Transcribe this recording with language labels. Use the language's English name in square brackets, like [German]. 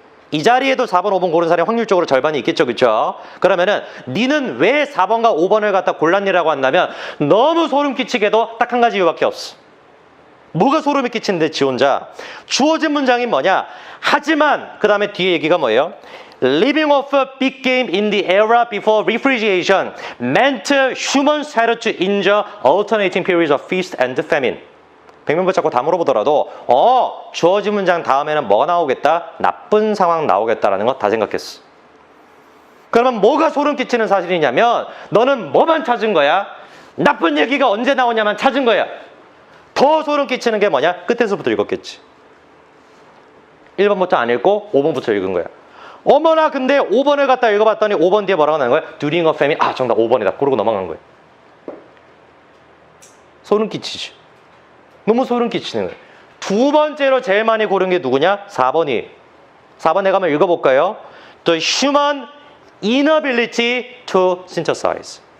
[Korean] 이 자리에도 4번, 5번 고른 사람이 확률적으로 절반이 있겠죠. 그렇죠? 그러면은 니는 왜 4번과 5번을 갖다 골랐니라고 한다면 너무 소름 끼치게도 딱 한 가지 이유밖에 없어. 뭐가 소름이 끼치는데 지 혼자? 주어진 문장이 뭐냐? 하지만 그 다음에 뒤에 얘기가 뭐예요? [English] Living off a big game in the era before refrigeration meant humans had to endure alternating periods of feast and famine. [Korean] 100명 붙잡고 다 물어보더라도 주어진 문장 다음에는 뭐가 나오겠다? 나쁜 상황 나오겠다라는 거 다 생각했어. 그러면 뭐가 소름 끼치는 사실이냐면 너는 뭐만 찾은 거야? 나쁜 얘기가 언제 나오냐만 찾은 거야. 더 소름 끼치는 게 뭐냐? 끝에서부터 읽었겠지. 1번부터 안 읽고 5번부터 읽은 거야. 어머나 근데 5번을 갖다 읽어봤더니 5번 뒤에 뭐라고 나온 거야? During a famine. 아 정답 5번이다. 그러고 넘어간 거야. 소름 끼치지. 너무 소름 끼치는 거야. 두 번째로 제일 많이 고른 게 누구냐? 4번이. 4번 내가 한번 읽어볼까요? [English] The human inability to synthesize.